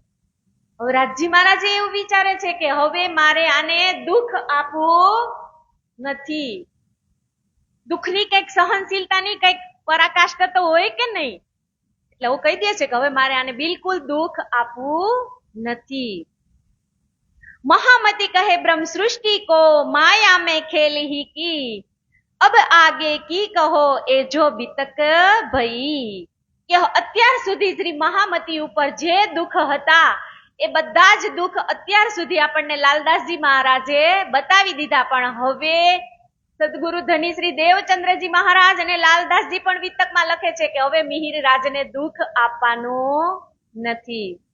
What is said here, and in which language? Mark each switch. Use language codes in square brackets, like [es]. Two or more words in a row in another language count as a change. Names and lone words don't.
[gu] હવે રાજજી મહારાજે એવું વિચારે છે કે હવે મારે આને દુઃખ આપવું નથી. દુઃખની કઈક સહનશીલતાની કઈક પરાકાષ્ઠા તો હોય કે નહીં, એટલે હું કહી દે છે કે હવે મારે આને બિલકુલ દુઃખ આપવું નથી. [hi] महामती कहे ब्रह्म सृष्टि को माया में खेल ही की, अब आगे की कहो ए जो बितक भई. [gu] કે અત્યાર સુધી શ્રી મહામતી ઉપર જે દુઃખ હતા એ બધા જ દુઃખ અત્યાર સુધી આપણને લાલદાસજી મહારાજે બતાવી દીધા, પણ હવે સદગુરુ ધની શ્રી દેવચંદ્રજી મહારાજ અને લાલદાસજી પણ વિતકમાં લખે છે કે હવે મિહિરરાજને દુઃખ આપવાનું નથી.